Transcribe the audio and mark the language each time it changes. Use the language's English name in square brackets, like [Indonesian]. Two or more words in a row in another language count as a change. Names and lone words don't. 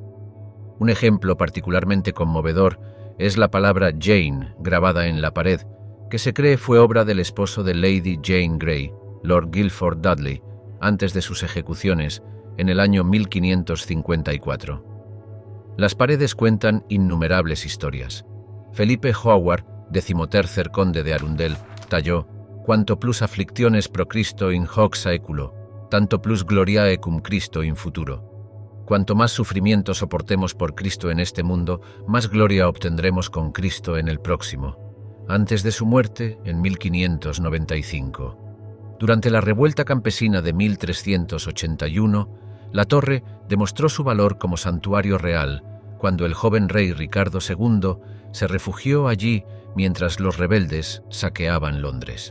[Spanish] Un ejemplo particularmente conmovedor es la palabra Jane grabada en la pared, que se cree fue obra del esposo de Lady Jane Grey, Lord Guilford Dudley, antes de sus ejecuciones, en el año 1554. Las paredes cuentan innumerables historias. Felipe Howard, 13º conde de Arundel, talló: [Latin] «Quanto plus afflictiones pro Christo in hoc saeculo, tanto plus gloriae cum Christo in futuro». [Spanish] Cuanto más sufrimiento soportemos por Cristo en este mundo, más gloria obtendremos con Cristo en el próximo. Antes de su muerte, en 1595. Durante la revuelta campesina de 1381, la torre demostró su valor como santuario real cuando el joven rey Ricardo II se refugió allí mientras los rebeldes saqueaban Londres.